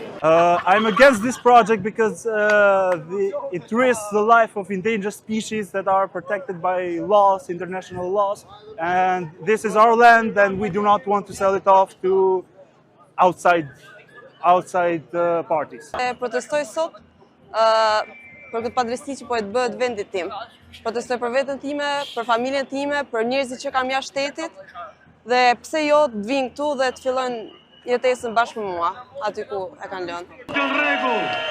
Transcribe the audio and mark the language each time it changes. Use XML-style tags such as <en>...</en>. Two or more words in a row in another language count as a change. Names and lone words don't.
<en>I'm against this project because it risks the life of endangered species that are protected by laws, international laws, and this is our land, and we do not want to sell it off to outside parties.</en> <sq>Protestoj sot për këtë padrejti që po e të bëhet vendit tim. Protestoj për veten time, për familjen time, për njerëzit që kam jashtë shtetit dhe pse jo të vinë këtu dhe të fillojnë jetesën bashkë me mua, aty ku e kanë lënë. Në rregull.</sq>